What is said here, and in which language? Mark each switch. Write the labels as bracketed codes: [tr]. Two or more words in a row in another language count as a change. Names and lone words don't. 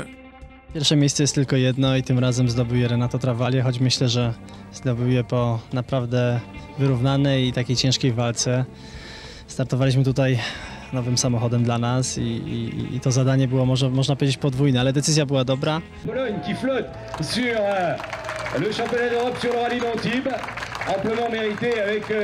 [pl] Pierwsze miejsce jest tylko jedno i tym razem zdobył je Renato Travaglia, choć myślę, że zdobył je po naprawdę wyrównanej i takiej ciężkiej walce. Startowaliśmy tutaj nowym samochodem dla nas i to zadanie było, można powiedzieć, podwójne, ale decyzja była dobra. [fr] Pologne qui flotte sur le championnat d'Europe sur le rallye d'Antibes, amplement mérité avec